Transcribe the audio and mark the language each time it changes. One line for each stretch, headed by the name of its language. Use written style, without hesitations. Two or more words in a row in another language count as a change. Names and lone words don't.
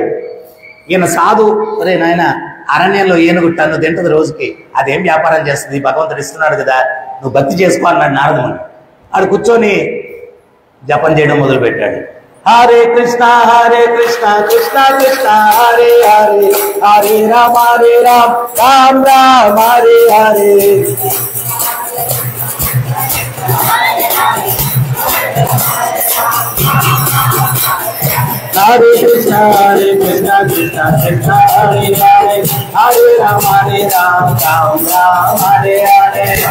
Telugu: ఈయన సాధు, అరే నాయన, అరణ్యంలో ఏనుగు టన్ను తింటది రోజుకి, అదేం వ్యాపారం చేస్తుంది, భగవంతుడు ఇస్తున్నాడు కదా, నువ్వు భక్తి చేసుకో అన్నాడు నారదుని. ఆడు కూర్చొని జపం చేయడం మొదలు పెట్టాడు.
Sanskrit: హరే కృష్ణ కృష్ణ కృష్ణ హరే హరే, హరే రామ రామ రామ హరే హరే. హరే కృష్ణ కృష్ణ కృష్ణ హరే హరే, హరే రామ రామ రామ హరే హరే.